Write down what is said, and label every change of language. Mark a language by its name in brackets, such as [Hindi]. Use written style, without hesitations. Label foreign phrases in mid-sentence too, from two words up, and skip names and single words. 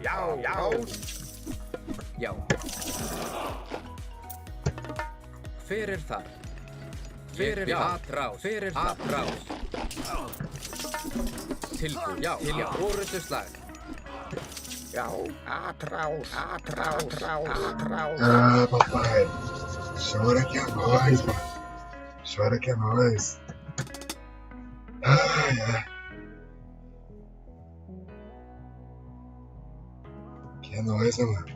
[Icelandic] Já. Hver er það? Hver er það? Atrás. Hver er það? Atrás. Tilbúin. Já. Orrustuslag. Já, atrás. [Portuguese] Ah, papai. Chora que é nóis, mano. Chora que é nóis. Ai. Que é nóis, né, mano?